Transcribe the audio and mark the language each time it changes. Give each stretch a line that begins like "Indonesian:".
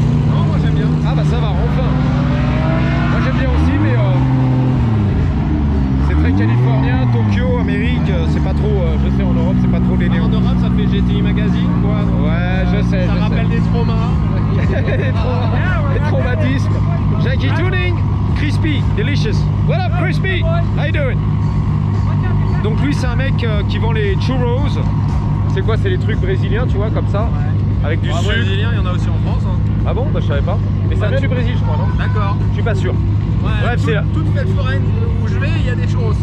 French: Non, moi j'aime bien. Ah bah ça va, enfin. Moi j'aime bien aussi, mais c'est très californien, Tokyo, Amérique, c'est pas trop, je sais en Europe c'est pas trop les néos. En Europe ça fait GTI Magazine quoi. Ouais, je sais. Ça rappelle des traumas. Les traumatismes. Jackie Tuning, Crispy, delicious.
English: What up Crispy? How you doing?
French: Donc lui c'est un mec qui vend les churros. C'est quoi? C'est les trucs brésiliens, tu vois, comme ça, avec du sucre. Brésilien, il y en a aussi en France. Hein. Ah bon? Bah je savais pas. Mais ça vient du Brésil, je crois, non? D'accord. Je suis pas sûr. Ouais, bref, c'est là. Toute fête foraine où je vais, il y a des churros.